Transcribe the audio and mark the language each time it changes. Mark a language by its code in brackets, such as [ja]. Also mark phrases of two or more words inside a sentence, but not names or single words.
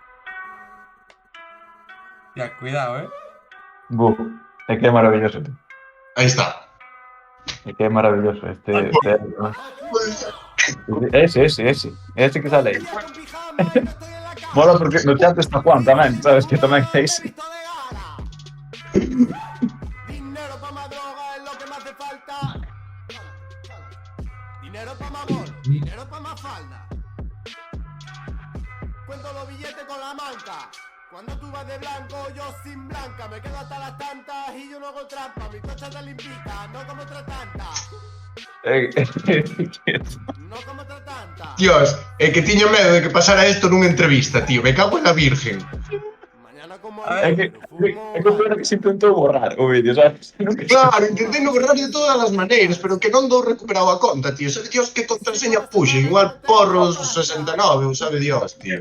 [es] Ya, cuidado, [gl] É que é maravilloso, tío. [es] Ahí está. [gl] É que é maravilloso ese que sale aí. Mola porque no chat está Juan tamén, sabes que tamén é ese. [es] Dinero pa' más droga es lo que me hace falta. Dinero pa' más bol, dinero pa' más falda. Cuento los billetes con la manca. Cuando tú vas de blanco, yo sin blanca. Me quedo hasta las tantas y yo no hago trampa. Mi coche te limpita, no como otra tanta. No como otra tanta. Dios, [gl] é que tiña medo de que pasara isto nunha entrevista, tío. [es] Me cago en la virgen. Mañana como A ver, [gl] É que o peor é que se intentou borrar o vídeo, sabes? Nunca Claro, intentei no borrar de todas as maneiras, pero que non dou recuperado a conta, tío. Sabe Dios que contraseña puxe, igual porros 69, ou sabe Dios, tío.